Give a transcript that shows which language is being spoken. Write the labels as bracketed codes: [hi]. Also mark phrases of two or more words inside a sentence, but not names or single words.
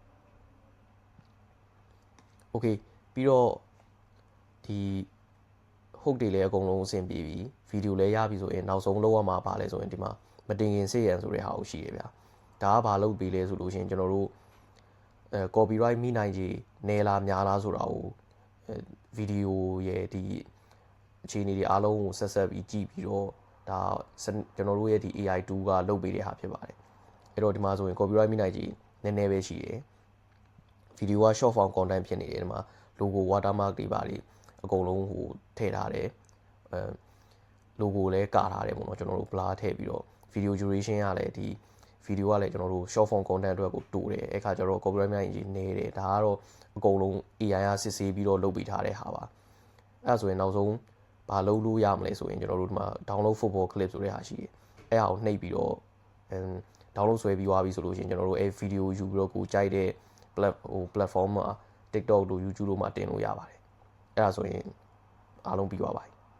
[my] Okay ပြီးတော့ဒီ hook တွေလည်းအကုန်လုံးအဆင်ပြေပြီ video လည်းရပြီဆိုရင်နောက်ဆုံးလောက်ရမှာပါလဲဆိုရင်ဒီမှာမတင်ခင်စေ့ရန်ဆိုတဲ့ဟာကိုရှိတယ်ဗျာဒါကဘာလုပ်ပေးလဲဆိုလို့ရှိရင်ကျွန်တော်တို့copyright မိနိုင်ကြီးနေလားများလားဆိုတာ ကိုဗီဒီယိုရဲ့ဒီအခြေအနေတွေအားလုံးကိုဆက်ပြီးကြည့်ပြီးတော့ဒါကျွန်တော်တို့ရဲ့ဒီ AI2 ကလုပ်ပေးတဲ့ဟာဖြစ်ပါတယ်အဲ့တော့ဒီမှာဆိုရင် copyright မိနိုင်ကြီးနည်းနည်းပဲရှိ တယ်ဗီဒီယိုက [en] short form content [my] ဖြစ်နေတယ်ဒီမှာ [en] logo watermark [my] တွေပါတွေအကုန်လုံးဟိုထည့်ထားတယ်logo လည်းကာထားတယ်ပေါ့နော်ကျွန်တော်တို့ blur ထည့်ပြီးတော့ [en] video duration [my] ကလည်းဒီ video ကလည်းကျွန်တော်တို့ [en] short form content [my] အတွက်ကိုတိုးတယ်အဲ့ခါကျတော့ copyright များကြီးနေတယ်ဒါကတော့အကုန်လုံး AI ကစစ်ဆေးပြီးတော့လုပ်ပေးထားတဲ့ဟာပါအဲ့ဒါဆိုရင်နောက်ဆုံးဘာလုပ်လို့ရမလဲဆိုရင်ကျွန်တော်တို့ဒီမှာ [en] download football clip [my] ဆိုတဲ့ဟာရှိတယ်အဲ့ဟာကိုနှိပ်ပြီးတော့download ဆွဲပြီးသွားပြီဆိုလို့ရှိရင်ကျွန်တော်တို့အဲ့ video ယူပြီးတော့ကိုကြိုက်တဲ့ platform မှာ TikTok တို့ YouTube တို့မှာတင်လို့ရပါတယ်အဲ့ဒါဆိုရင်အားလုံးပြီးသွားပါပြီ